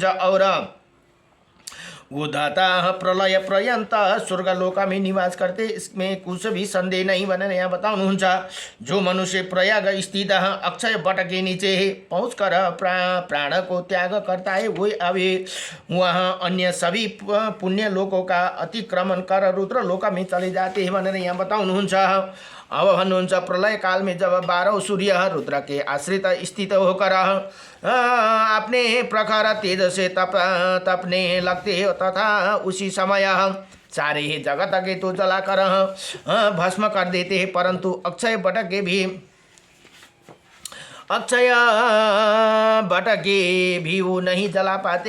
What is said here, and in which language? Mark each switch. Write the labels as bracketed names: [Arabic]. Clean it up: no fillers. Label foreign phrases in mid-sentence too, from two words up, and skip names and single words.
[Hindi] और वो दाता प्रलय पर्यंत स्वर्गलोक में निवास करते, इसमें कुछ भी संदेह नहीं [Nepali] भनेर यहाँ बताउनुहुन्छ। [Hindi] जो मनुष्य प्रयाग स्थित अक्षय वट के नीचे पहुँचकर प्राण को त्याग करता है वही अभी वहाँ अन्य सभी पुण्य लोकों का अतिक्रमण कर रुद्र लोक में चले जाते हैं [Nepali] भनेर यहाँ बताउनुहुन्छ। अब भन्नुहुन्छ [Hindi] प्रलय काल में जब 12 सूर्य रुद्र के आश्रित स्थित होकर अपने प्रखर तेज से तपने लगते हो तथा उसी समय सारे जगत के तो जलाकर भस्म कर देते हैं, परंतु अक्षय वट भी वो नहीं जला पाते।